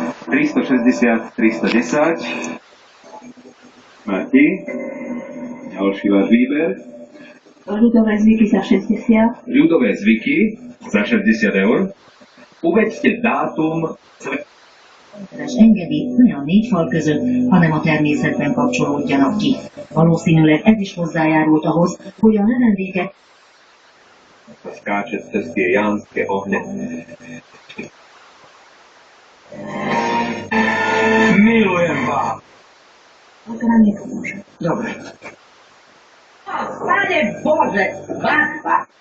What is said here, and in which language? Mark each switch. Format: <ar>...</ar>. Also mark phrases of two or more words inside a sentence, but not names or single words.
<sk>360, 310. Mati. Ďalší váš výber. Ľudové zvyky za 60. Ľudové zvyky za 60 eur. Uvedte dátum.</sk> <hu>Engedi, ne a négy fal között, hanem a természetben kapcsolódjanak ki. Valószínűleg ez is hozzájárult ahhoz, hogy a növendékek</hu> <sk>Skáče cez tie jánske ohne. Milujem vás. to nám nepomôže. Dobre. Pane Bože, Bába!</sk>